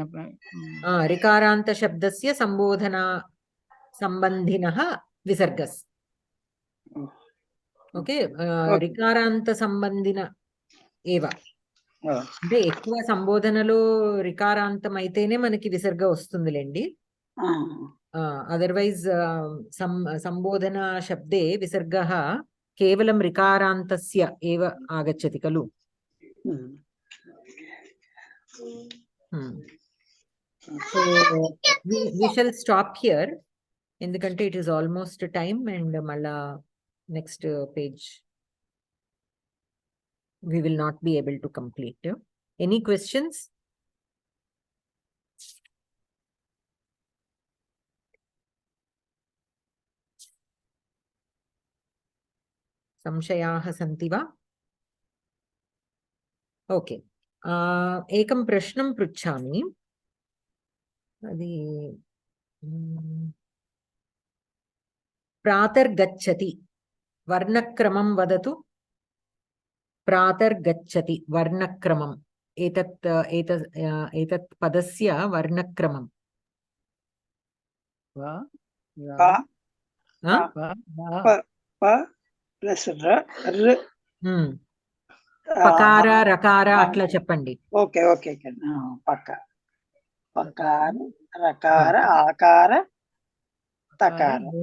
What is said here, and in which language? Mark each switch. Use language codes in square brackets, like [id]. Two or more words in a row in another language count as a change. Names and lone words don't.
[sa] రికారాంత శబ్దస్య సంబోధన సంబంధినః విసర్గస్ ఓకే రికారాంత సంబంధిన ఏవ [te] అంటే ఎక్కువ సంబోధనలో రికారాంతం అయితేనే మనకి విసర్గ వస్తుందిలేండి అదర్వైజ్ [sa] సంబోధన శబ్దే విసర్గः కేవలం రికారాంతస్య ఏవ ఆగచ్చతి ఖలు [en] సో we shall stop here ఎందుకంటే it is almost time and [te] మళ్ళా next [en] page we will not be able to complete. Any questions? [sa] संशयाः सन्ति वा? ओके एकं प्रश्नं पृच्छामि अदि प्रातर्गच्छति वर्णक्रमं वदतु प्रातर्गच्छति वर्णक्रमम् एतत् पदस्य वर्णक्रमं పకార రకార [te] అట్లా చెప్పండి ఓకే ఓకే పక్క పకార రకార ఆకార తకార